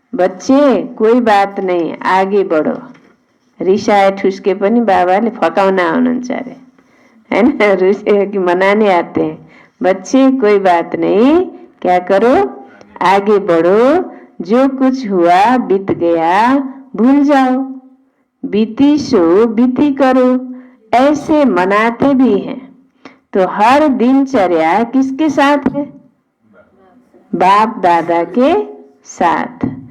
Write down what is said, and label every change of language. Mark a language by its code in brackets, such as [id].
[hi] बच्चे कोई बात नहीं, आगे बढ़ो। [ne] रिसाए ठुसके पनि बाबाले फकाउन आउनुहुन्छ अरे, हैन। [hi] रुसे कि मनाने आते हैं। बच्चे कोई बात नहीं, क्या करो, आगे बढ़ो। जो कुछ हुआ बीत गया, भूल जाओ। बीती सो बीती करो, ऐसे मनाते भी हैं। तो हर दिनचर्या किसके साथ है? बाप दादा के साथ।